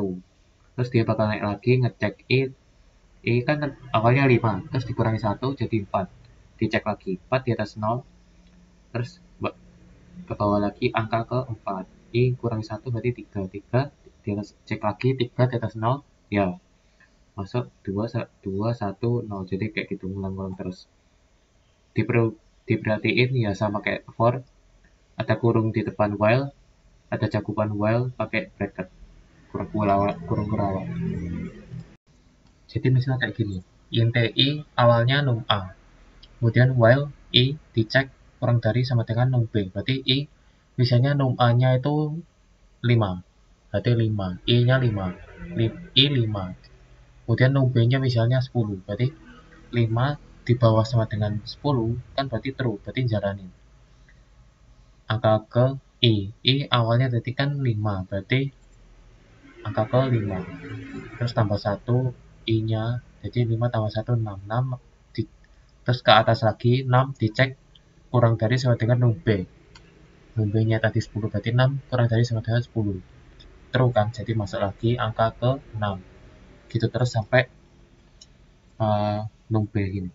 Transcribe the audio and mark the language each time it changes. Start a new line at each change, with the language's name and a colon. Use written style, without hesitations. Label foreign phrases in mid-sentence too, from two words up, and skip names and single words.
Indonesian: terus dia bakal naik lagi ngecek i kan awalnya 5, terus dikurangi 1 jadi 4, dicek lagi 4 di atas 0, terus ke bawah lagi angka ke 4, i kurangi 1 berarti 3 di atas, cek lagi 3 di atas 0, ya masuk 2, 1, 0, jadi kayak gitu ngulang-ngulang terus. Diperhatiin ya sama kayak for, ada kurung di depan while, ada cakupan while pakai bracket kurung kurawat. Jadi misalnya kayak gini, int i awalnya num a, kemudian while i dicek kurang dari sama dengan num b, berarti i misalnya num a nya itu 5, berarti 5, i nya 5, i 5, kemudian num b nya misalnya 10, berarti 5 di bawah sama dengan 10 kan berarti true, berarti jalanin angka ke i awalnya tadi kan 5, berarti angka ke 5, terus tambah 1 i nya, jadi 5 tambah 1 6, terus ke atas lagi 6 dicek kurang dari sama dengan num b nya tadi 10, berarti 6 kurang dari sama dengan 10, true kan, jadi masuk lagi angka ke 6, gitu terus sampai num b ini.